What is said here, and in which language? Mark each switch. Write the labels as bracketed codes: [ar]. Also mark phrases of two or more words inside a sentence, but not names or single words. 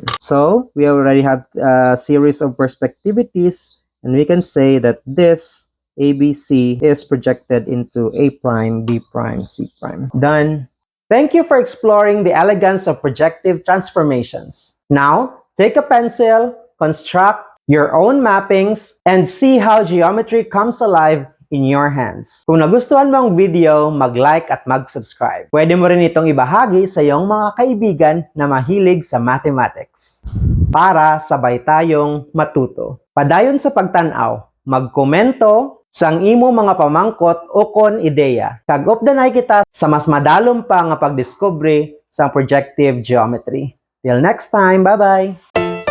[en] So we already have a series of perspectivities, and we can say that this ABC is projected into A prime, B prime, C prime. Done. Thank you for exploring the elegance of projective transformations. Now, take a pencil, construct your own mappings, and see how geometry comes alive in your hands. [tl] Kung nagustuhan mo ang video, mag-like at mag-subscribe. Pwede mo rin itong ibahagi sa iyong mga kaibigan na mahilig sa mathematics para sabay tayong matuto. [hil] Padayon sa pagtanaw, magkomento sang imo mga pamangkot o kon ideya. Kag updanay kita sa mas madalom pa nga pagdiskubre sa [en] projective geometry. Till next time, bye-bye!